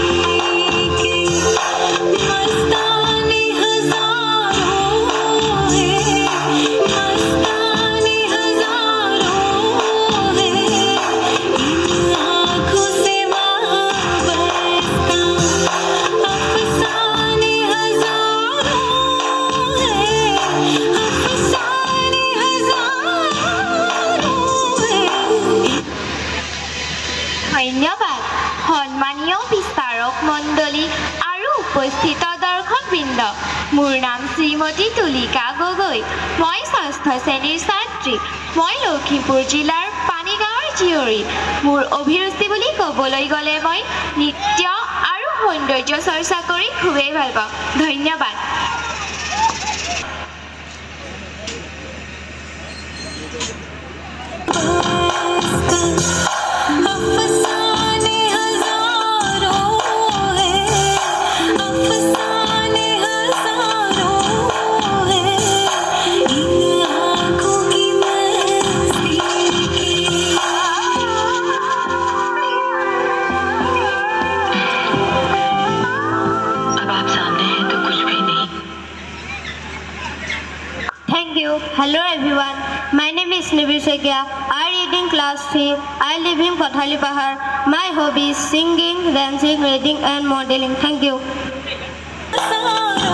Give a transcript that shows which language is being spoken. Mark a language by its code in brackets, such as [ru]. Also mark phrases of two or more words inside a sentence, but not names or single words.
[hi] के मस्ताने हजारों है, मस्ताने हजारों है, इन आँखों से वाबस्ता अफसाने हजारों है, अफसाने हजारों है। [as] ধন্যবাদ সন্মানীয় বিচাৰক মণ্ডলী আৰু উপস্থিত দৰ্শকবৃন্দ। মোৰ নাম শ্ৰীমতী তুলিকা গগৈ। মই ৬ষ্ঠ শ্ৰেণীৰ ছাত্ৰী। মই লখিমপুৰ জিলাৰ পানীগাঁৱৰ জীয়ৰী। মোৰ অভিৰুচি বুলি ক'বলৈ গ'লে মই নৃত্য আৰু সৌন্দৰ্য চৰ্চা কৰি খুবেই ভাল পাওঁ। ধন্যবাদ। [hi] अफसाने हजारों है, अफसाने हजारों है, इन आँखों की मस्ती के। अब आप सामने हैं तो कुछ भी नहीं। [en] Thank you. Hello everyone. My name is Nibir Shekia. I read in class 3. I live in Kothali Pahar. My hobby is singing, dancing, reading and modeling. Thank you.